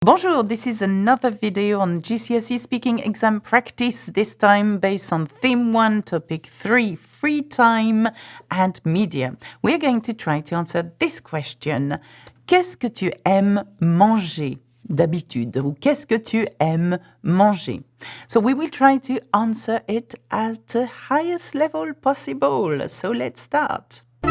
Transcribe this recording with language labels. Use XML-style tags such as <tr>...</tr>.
<en>Bonjour, this is another video on GCSE Speaking exam practice, this time based on theme 1, topic 3, free time and media. We're going to try to answer this question.</en> <fr>Qu'est-ce que tu aimes manger d'habitude? Ou qu'est-ce que tu aimes manger?</fr> <en>So we will try to answer it at the highest level possible. So let's start.</en>